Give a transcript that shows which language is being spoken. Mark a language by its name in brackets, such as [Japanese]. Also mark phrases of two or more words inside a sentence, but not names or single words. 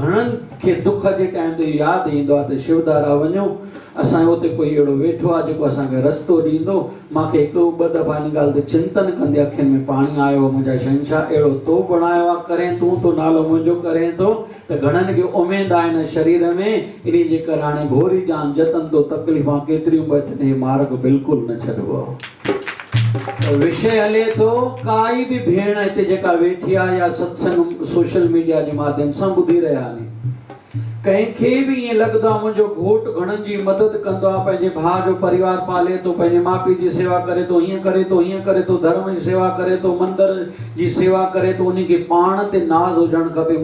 [Sindhi] घणनि खे दुख जे टाइम ते यादि ईंदो आहे त शिवधारा वञो, असांजो उते कोई अहिड़ो वेठो आहे जेको असांखे रस्तो ॾींदो। मूंखे हिकु ॿ दफ़ा हिन ॻाल्हि ते चिंतन कंदे अखियुनि में पाणी आयो, मुंहिंजा शहनशाह अहिड़ो तो बणायो आहे, करें तूं तो नालो मुंहिंजो करें थो, त घणनि खे उमेद आहे हिन शरीर में। इन जे करे हाणे घोरी जान जतन तो तकलीफ़ां केतिरियूं बि अचनि, मार्ग बिल्कुलु न छॾिबो। विषय हले थो, काई बि भेण हिते जेका वेठी आहे या सत्संग [English] social media [Sindhi] जे माध्यम सां ॿुधी रहिया आहिनि, कंहिंखे बि ईअं लॻंदो आहे मुंहिंजो घोटु घणनि जी मदद कंदो आहे, पंहिंजे भाउ जो परिवार पाले थो, पंहिंजे माउ पीउ जी सेवा करे थो, हीअं करे थो, हीअं करे थो, धर्म जी सेवा करे थो, मंदर जी सेवा करे थो, उनखे पाण ते नाज़ हुजणु खपे।